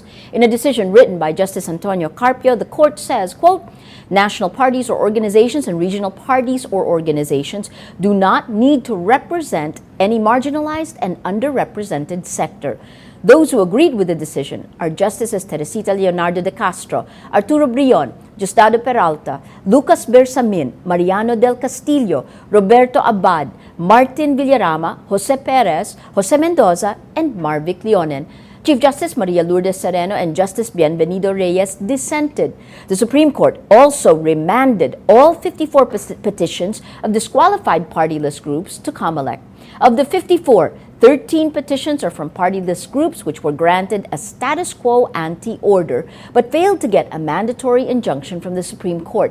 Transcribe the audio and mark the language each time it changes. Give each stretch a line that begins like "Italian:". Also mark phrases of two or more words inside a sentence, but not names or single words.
English: In a decision written by Justice Antonio Carpio, the court says, quote, national parties or organizations and regional parties or organizations do not need to represent any marginalized and underrepresented sector. Those who agreed with the decision are Justices Teresita Leonardo de Castro, Arturo Brion, Diosdado Peralta, Lucas Bersamin, Mariano del Castillo, Roberto Abad, Martin Villarama, Jose Perez, Jose Mendoza, and Marvic Leonen. Chief Justice Maria Lourdes Sereno and Justice Bienvenido Reyes dissented. The Supreme Court also remanded all 54 petitions of disqualified party list groups to COMELEC. Of the 54, 13 petitions are from party list groups which were granted a status quo ante order but failed to get a mandatory injunction from the Supreme Court.